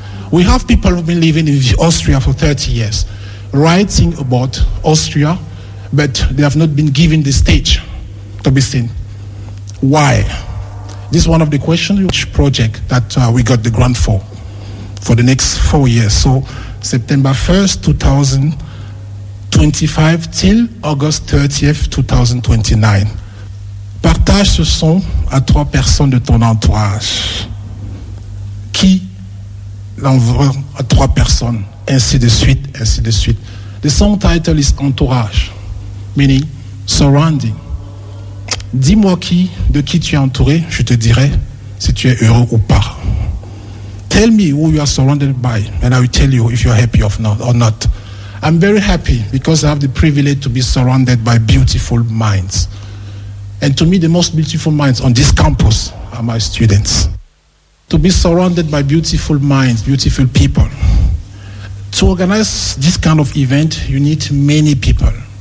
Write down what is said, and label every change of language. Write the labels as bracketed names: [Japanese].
[English] We have people who've been living in Austria for 30 years, writing about Austria, but they have not been given the stage to be seen. Why? This is one of the questions which project that we got the grant for the next 4 years. So September 1st, 2025 till August 30th, 2029. [French] Partage ce son à 3 personnes de ton entourage. Qui l'envoie à 3 personnes? Ainsi de suite, ainsi de suite. [English] The song title is Entourage, meaning surrounding. [French] Dis-moi de qui tu es entouré, je te dirai si tu es heureux ou pas. [English] Tell me who you are surrounded by, and I will tell you if you are happy or not. I'm very happy because I have the privilege to be surrounded by beautiful minds. And to me, the most beautiful minds on this campus are my students. To be surrounded by beautiful minds, beautiful people. To organize this kind of event, you need many people.